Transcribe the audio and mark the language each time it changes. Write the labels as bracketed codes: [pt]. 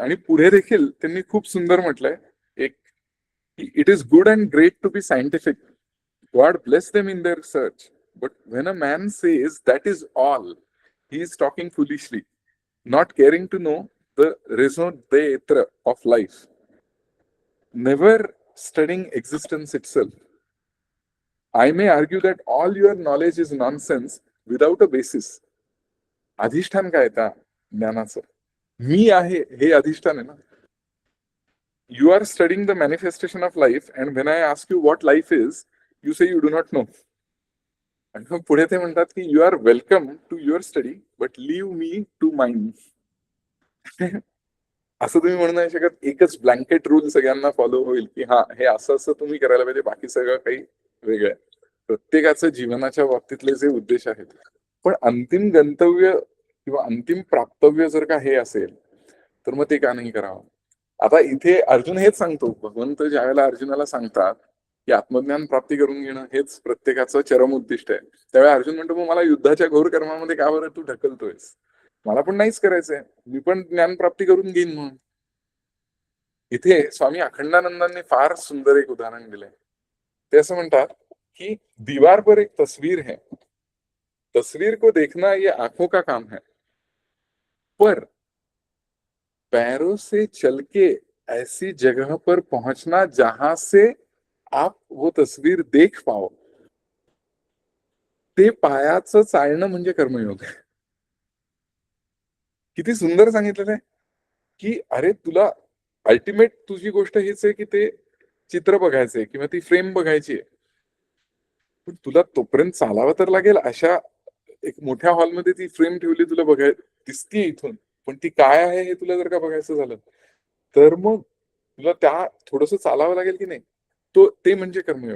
[mr] आणि पुढे देखील त्यांनी खूप सुंदर म्हटलंय एक, [en] It is good and great to be scientific, God bless them in their search, but when a man says that is all, he is talking foolishly, not caring to know the raison d'être of life, never studying existence itself. I may argue that all your knowledge is nonsense without a basis. [mr] अधिष्ठान काय त्या ज्ञानाचं? मी आहे हे अधिष्ठान आहे ना. [en] You are studying the manifestation of life, and when I ask you what life is, you say you do not know. [mr] आणि मग पुढे ते म्हणतात की [en] You are welcome to your study but leave me to mind. [mr] असं तुम्ही म्हणू नाही शकत एकच ब्लँकेट रूल सगळ्यांना फॉलो होईल की हा हे असं असं तुम्ही करायला पाहिजे, बाकी सगळं काही वेगळं आहे. प्रत्येकाचं जीवनाच्या बाबतीतले जे उद्देश आहेत, पण अंतिम गंतव्य किंवा अंतिम प्राप्तव्य जर का हे असेल तर मग ते का नाही करावं. आता इथे अर्जुन हेच सांगतो, भगवंत ज्या वेळेला अर्जुनाला सांगतात की आत्मज्ञान प्राप्ती करून घेणं हेच प्रत्येकाचं चरम उद्दिष्ट आहे, त्यावेळी अर्जुन म्हणतो मग मला युद्धाच्या घोर कर्मामध्ये का बरं तू ढकलतोयस, मला पण नाहीच करायचंय, मी पण ज्ञान प्राप्ती करून घेईन म्हणून. इथे स्वामी अखंडानंदांनी फार सुंदर एक उदाहरण दिलंय. ते असं म्हणतात की [hi] दीवार पर एक तस्वीर है, तस्वीर को देखना ये आंखों का काम है, पर पैरों से चल के ऐसी जगह पर पहुंचना जहां से आप वो तस्वीर देख पाओ, [mr] ते पायाचं चालणं म्हणजे कर्मयोग आहे. किती सुंदर सांगितलेलं आहे की अरे तुला अल्टिमेट तुझी गोष्ट हीच आहे की ते चित्र बघायचंय किंवा ती फ्रेम बघायची आहे, पण तुला तोपर्यंत चालावं तर लागेल. अशा एक मोठ्या हॉलमध्ये ती फ्रेम ठेवली, तुला दिसतीये इथून, पण ती काय आहे हे तुला जर का बघायचं झालं तर मग तुला त्या थोडस चालावं लागेल की नाही. ते म्हणजे कर्मयोग.